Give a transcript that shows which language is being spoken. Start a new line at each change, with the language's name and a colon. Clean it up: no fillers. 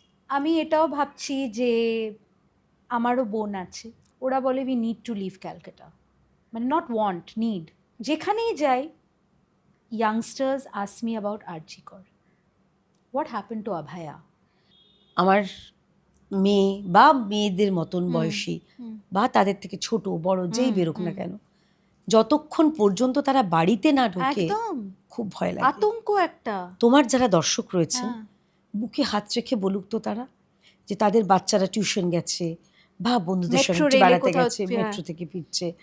Bangla: আমি এটাও ভাবছি যে আমারও বোন আছে, ওরা বলে
English: we need to live Calcutta,
Bangla: মানে
English: Not want, need.
Bangla: যেখানেই যাই
English: youngsters ask me about RG Kar. What happened to Abhaya?
Bangla: আমার মেয়ে বা মেয়েদের মতন বয়সী বা তাদের থেকে ছোট বড় যেই বেরোক না কেন, যতক্ষণ পর্যন্ত তারা বাড়িতে না ঢোকে খুব ভয় লাগে, আতঙ্ক একটা। তোমার যারা দর্শক রয়েছেন বুকে হাত রেখে বলুক তো তারা, যে তাদের বাচ্চারা টিউশন গেছে বা বন্ধুদের সঙ্গে বেড়াতে গেছে, মেট্রো থেকে ফিরছে,